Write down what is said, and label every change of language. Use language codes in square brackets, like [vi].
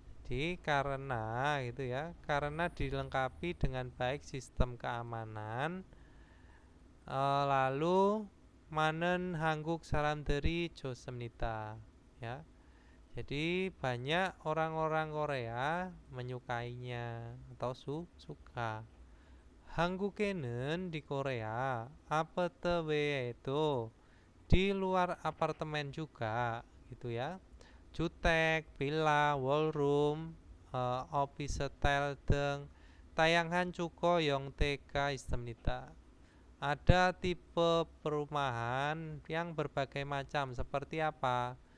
[id] Jadi karena gitu ya, karena dilengkapi dengan baik sistem keamanan, lalu [ko] 많은 한국 사람들이 좋습니다. [id] Ya. Jadi banyak orang-orang Korea menyukainya atau suka. [ko] 한국에는 [id] di Korea [ko] 아파트 외에도 [id] di luar apartemen juga gitu ya. [ko] 주택, 빌라, 원룸, 오피스텔 등 다양한 주거 형태가 있습니다. [id] Ada tipe perumahan yang berbagai macam seperti apa?